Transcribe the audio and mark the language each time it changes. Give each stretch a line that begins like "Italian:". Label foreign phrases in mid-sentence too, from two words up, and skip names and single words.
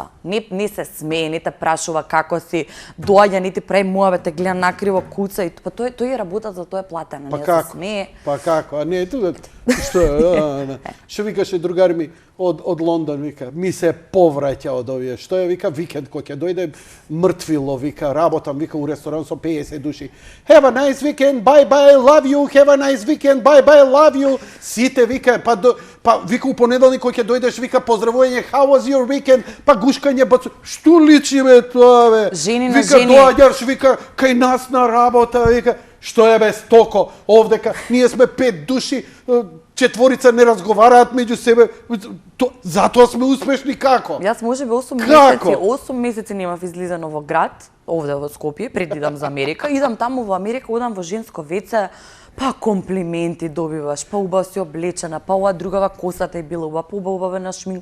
Macedonian: Не се смее, не те прашува како си, доаѓа, не ти прави муавет, те гледа накриво, куца и па тој е работа, за тоа е платена, не се смее. Па како? А не тука што е? Што викаше другари ми од Лондон, вика, ми се повраќа од овие. Што е, вика, викенд кој ќе дојде мртвило, вика, работам, вика, у ресторан со 50 души.
English: Have a nice weekend, bye bye, love you, have a nice weekend, bye bye, love you.
Macedonian: Сите, вика, па вика, у понеделник кој ќе дојдеш, вика, поздравување,
English: how was your weekend,
Macedonian: па гушкање, бацу, што личи бе тоа, бе? Жени на вика, жени. Доаѓаш, вика, кај нас на работа, вика, што е бе стоко, овдека, ние сме 5 души, 4 не разговараат меѓу себе, затоа сме успешни како? Јас можеби 8 месеци немав излизано во град, овде во Скопје, пред идам за Америка, идам таму во Америка, одам во женско веце, па комплименти добиваш, па убаво си облечена, па ова другава косата е била убава, па убава на шминка.